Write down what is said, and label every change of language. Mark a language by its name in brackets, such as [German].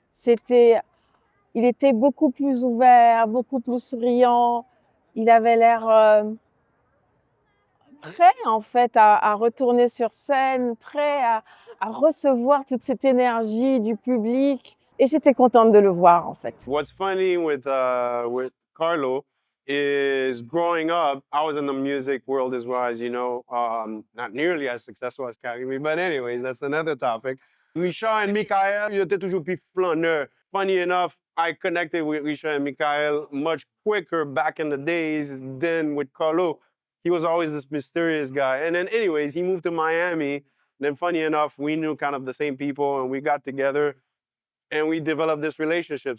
[French] Il était beaucoup plus ouvert, beaucoup plus souriant. Il avait l'air prêt en fait à retourner sur scène, prêt à recevoir toute cette énergie du public. Et j'étais contente de le voir en fait. [English] What's funny with Carlo is growing up, I was in the music world as well, as you know, not nearly as successful as Karimi, but anyways, that's another topic. [French] Richard and Michael, ils étaient toujours plus flaneurs. [English] Funny enough, I connected with Richard and Michael much quicker back in the days than with Carlo. He was always this mysterious guy. And then anyways, he moved to Miami. Then funny enough, we knew kind of the same people and we got together and we developed this relationship.